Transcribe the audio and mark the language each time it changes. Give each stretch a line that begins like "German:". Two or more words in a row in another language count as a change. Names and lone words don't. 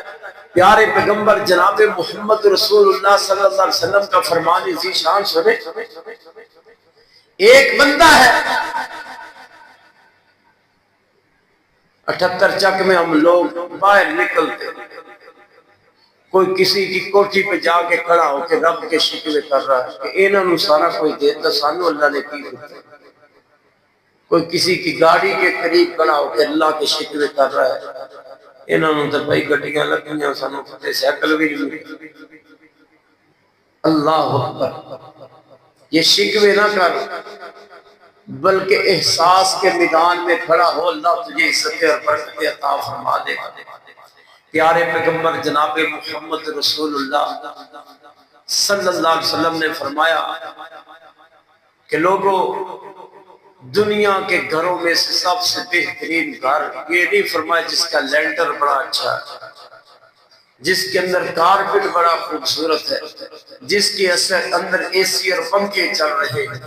Urdu: پیارے پیغمبر جناب محمد رسول اللہ
Arabic: صلی اللہ علیہ وسلم
Urdu: کا فرمان ذیشان سنے۔ ایک بندہ ہے، 78 چک میں ہم لوگ باہر نکلتے، کوئی کسی کی کوٹھی پہ جا کے کھڑا ہو کے رب کے شکوے کر رہا ہے کہ
Punjabi: انہاں نوں سارا کوئی دیتا سانو اللہ نے کی دیتا۔
Urdu: کوئی کسی کی گاڑی کے قریب کھڑا ہو کے اللہ کے شکوے کر رہا ہے،
Punjabi: انہاں نوں تے بھائی گڈیاں لگیاں سانو تے سائیکل بھی نہیں۔
Urdu: اللہ اکبر، یہ شکوے نہ کر بلکہ احساس کے میدان میں کھڑا ہو، اللہ تجھے عزت اور برکت عطا فرما دے گا۔ پیارے پیغمبر جناب محمد رسول اللہ
Arabic: صلی اللہ علیہ وسلم
Urdu: نے فرمایا کہ لوگوں، دنیا کے گھروں میں سے سب سے بہترین گھر یہ نہیں فرمایا جس کا لینٹر بڑا اچھا ہے، جس کے اندر کارپٹ بڑا خوبصورت ہے، جس کے اندر اے سی اور پنکھے چل رہے ہیں۔